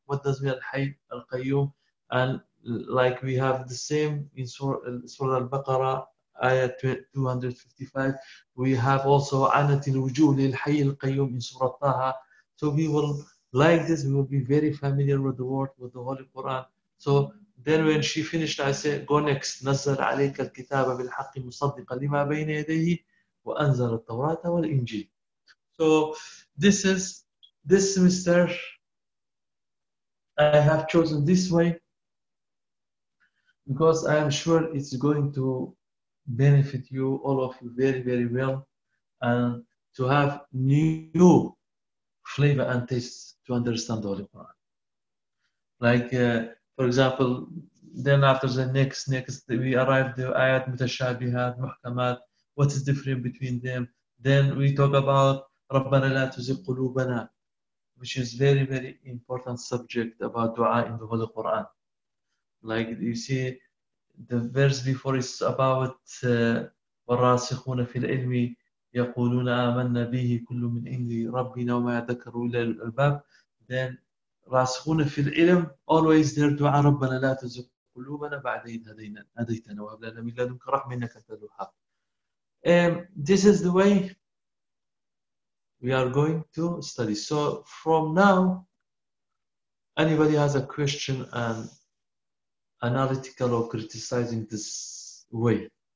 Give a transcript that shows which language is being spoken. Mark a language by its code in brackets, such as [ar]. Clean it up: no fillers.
[en] What does mean al-hayyul qayyum? And like we have the same in Surah Al-Baqarah, ayah 255. We have also [ar] anatil wujuh lil-hayyul qayyum [en] in Surah Taha. So we will, like this, we will be very familiar with the word, with the Holy Quran. So then when she finished, I say, go next. [ar] نزل عليك الكتاب بالحق مصدقا لما بين يديه وأنزل التوراة والإنجيل. [en] So this semester, I have chosen this way because I am sure it's going to benefit you, all of you, very, very well, and to have new flavor and taste to understand the Holy Quran. Like, for example, then after the next, we arrived the ayat mutashabihat, muhkamat, what's the difference between them? Then we talk about [ar] Rabbana la tuzigh qulubana, [en] which is very, very important subject about dua in the Holy Quran. Like, you see, the verse before is about [ar] وَالرَّاسِخُونَ فِي الْعِلْمِ يَقُولُونَ آمَنَّ بِهِ كُلُّ مِنْ عِنْدِ رَبِّنَا وَمَا يَذَكَّرُ إِلَّا أُولُو الْأَلْبَابِ. [en] Then [ar] راسخون في العلم, [en] always there [ar] دعاء ربنا لا تزغ قلوبنا بعد إذ هديتنا وهب لنا من لدنك رحمة إنك أنت الوهاب. [en] This is the way we are going to study. So from now, anybody has a question and analytical or criticizing this way.